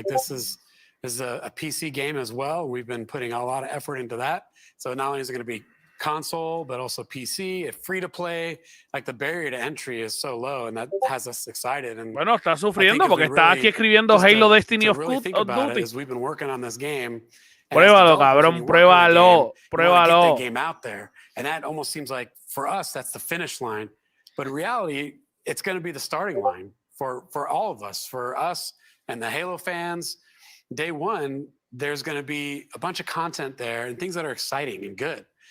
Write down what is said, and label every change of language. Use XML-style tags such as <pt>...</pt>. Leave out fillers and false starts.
<en>Like this is a PC game as well. We've been putting a lot of effort into that. So not only is it going to be console, but also PC, it's free to play. Like the barrier to entry is so low, and that has us excited. And</en> <es>bueno, está sufriendo porque está aquí escribiendo Halo Destiny of Duty.</es> <en>We've been working on this game.</en> <es>Pruébalo, cabrón, pruébalo, pruébalo.</es> <en>Get the game out there, and that almost seems like for us that's the finish line, but in reality, it's going to be the starting line for all of us, for us and the Halo fans. Day one, there's going to be a bunch of content there and things that are exciting and good.</en>